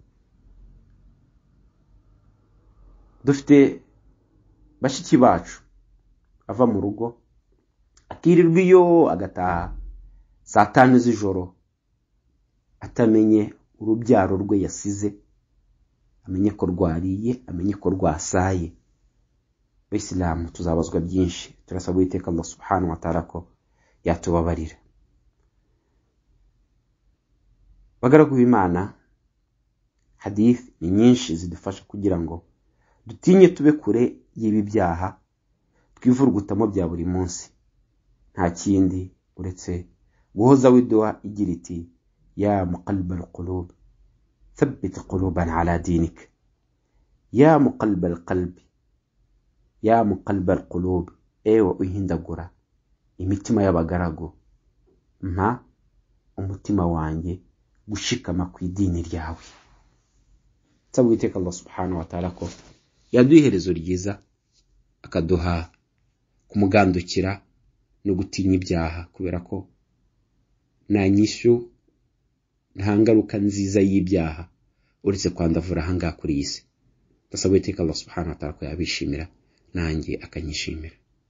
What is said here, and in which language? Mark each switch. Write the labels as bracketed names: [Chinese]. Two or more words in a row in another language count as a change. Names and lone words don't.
[Kinyarwanda] Dufite bashiki bacu ava mu rugo akirirwa iyo agataha saa 5 z'ijoro atamenye urubyaro rwe yasize, amenye ko rwariye, amenye ko rwasaye. Bayisilamu tuzabazwa byinshi, turasaba Uwiteka [Arabic] الله سبحانه وتعالى [Kinyarwanda] ko yatubabarira. Bagaragu b'Imana, hadith ni nyinshi zidufasha kugira ngo dutinye tube kure y'ibi byaha twivurugutamo bya buri munsi. Nta kindi uretse guhoza widua igira iti [Arabic] يا مقلب القلوب ثبت قلوبنا على دينك, يا مقلب القلب يا مقلب القلوب, [Kinyarwanda] ewe uhindagura imitima y'abagaragu, mpa umutima wanjye gushikama ku idini ryawe. Nsaba Uwiteka [Arabic] الله سبحانه وتعالى [Kinyarwanda] ko yaduha iherezo ryiza, akaduha kumugandukira no gutinya ibyaha, kubera ko nta nyishyu nta ngaruka nziza y'ibyaha uretse kwandavura ahangaha kuri iyi si. Ndasaba Uwiteka [Arabic] الله سبحانه وتعالى [Kinyarwanda] ko yabishimira nanjye akanyishimira.